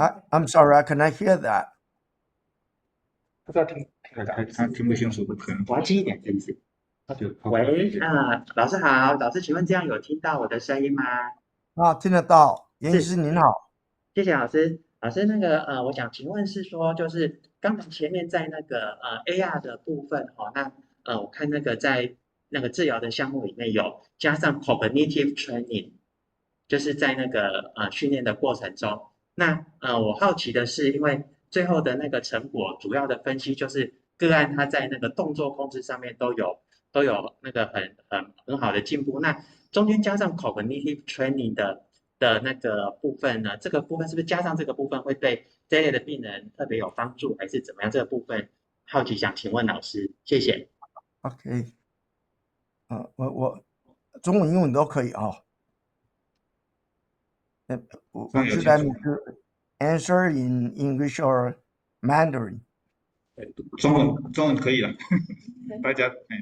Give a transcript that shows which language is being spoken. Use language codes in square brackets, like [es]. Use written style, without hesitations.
[en] I'm sorry, I cannot hear that. [zh] 不知道他听不清楚，可能我要近一点，是不是？喂，老师好，老师，请问这样有听到我的声音吗？听得到，严医师您好。谢谢老师。老师，那个我想请问是说，就是刚才前面在那个AR 的部分那我看那个在那个治疗的项目里面有加上 cognitive training， 就是在那个训练的过程中。那我好奇的是，因为最后的那个成果主要的分析就是个案他在那个动作控制上面都有那个很好的进步。那中间加上 cognitive training 的那个部分呢，这个部分是不是加上这个部分会对这类的病人特别有帮助，还是怎么样？这个部分好奇想请问老师，谢谢。 [en] OK， [zh] 我中文、英文都可以 [en] Would you like me to answer in English or Mandarin? [zh] 中文可以了，大家。